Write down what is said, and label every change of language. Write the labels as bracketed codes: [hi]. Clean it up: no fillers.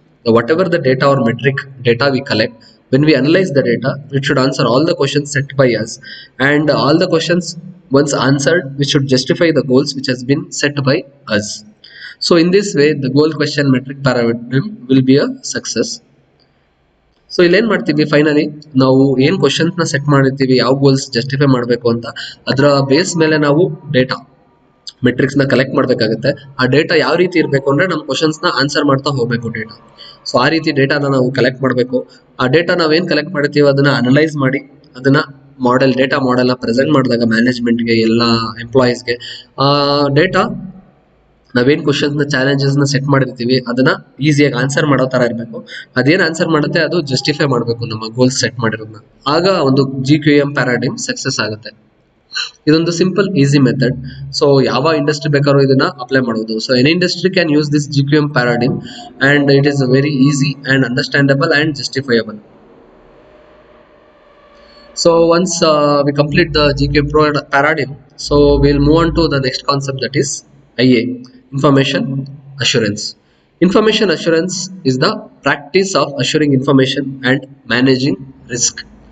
[en] Whatever the data or metric data we collect, when we analyze the data, it should answer all the questions set by us, and all the questions once answered, we should justify the goals which has been set by us. So in this way, the goal, question, metric paradigm will be a success. [kn] So ಇಲ್ಲಿ ಏನ್ ಮಾಡ್ತೀವಿ, finally ನಾವು ಏನ್ questions ನ set ಮಾಡಿರ್ತೀವಿ, ಯಾವ goals justify ಮಾಡಬೇಕು ಅಂತ, ಅದರ ಬೇಸ್ ಮೇಲೆ ನಾವು ಡೇಟಾ ಮೆಟ್ರಿಕ್ಸ್ ನ ಕಲೆಕ್ಟ್ ಮಾಡ್ಬೇಕಾಗುತ್ತೆ. ಆ ಡೇಟಾ ಯಾವ ರೀತಿ ಇರಬೇಕು ಅಂದ್ರೆ, ನಮ್ಮ ಕ್ವಶನ್ಸ್ ನ ಆನ್ಸರ್ ಮಾಡ್ತಾ ಹೋಗ್ಬೇಕು ಡೇಟಾ. ಸೊ ಆ ರೀತಿ ಡೇಟಾನ ನಾವು ಕಲೆಕ್ಟ್ ಮಾಡಬೇಕು. ಆ ಡೇಟಾ ನಾವೇನ್ ಕಲೆಕ್ಟ್ ಮಾಡಿರ್ತೀವಿ ಅದನ್ನ ಅನಲೈಸ್ ಮಾಡಿ, ಅದನ್ನ ಡೇಟಾ ಮಾಡೆಲ್ ನ ಪ್ರೆಸೆಂಟ್ ಮಾಡಿದಾಗ ಮ್ಯಾನೇಜ್ಮೆಂಟ್ಗೆ, ಎಲ್ಲ ಎಂಪ್ಲಾಯೀಸ್ಗೆ ಆ ಡೇಟಾ ನಾವೇನ್ ಕ್ವಶನ್ಸ್ ನ ಚಾಲೆಂಜಸ್ ನ ಸೆಟ್ ಮಾಡಿರ್ತೀವಿ ಅದನ್ನ ಈಸಿಯಾಗಿ ಆನ್ಸರ್ ಮಾಡೋ ತರ ಇರಬೇಕು. ಅದೇನ್ ಆನ್ಸರ್ ಮಾಡುತ್ತೆ ಅದು ಜಸ್ಟಿಫೈ ಮಾಡಬೇಕು ನಮ್ಮ ಗೋಲ್ಸ್ ಸೆಟ್ ಮಾಡಿರೋದನ್ನ. ಆಗ ಒಂದು GQM ಪ್ಯಾರಾಡಿಮ್ ಸಕ್ಸಸ್ ಆಗುತ್ತೆ. ಇದೊಂದು ಸಿಂಪಲ್ ಈಸಿ ಮೆಥಡ್. [en] so [kn] ಯಾವ ಇಂಡಸ್ಟ್ರಿ ಬೇಕಾದ್ರೂ ಇದನ್ನ ಅಪ್ಲೈ ಮಾಡಬಹುದು. [en] So any industry can use this GQM paradigm and it is very easy and understandable and justifiable. So once we complete the GQM paradigm, so we'll move on to the next concept, that is IA, information assurance. Information assurance is the practice of assuring information and managing risk.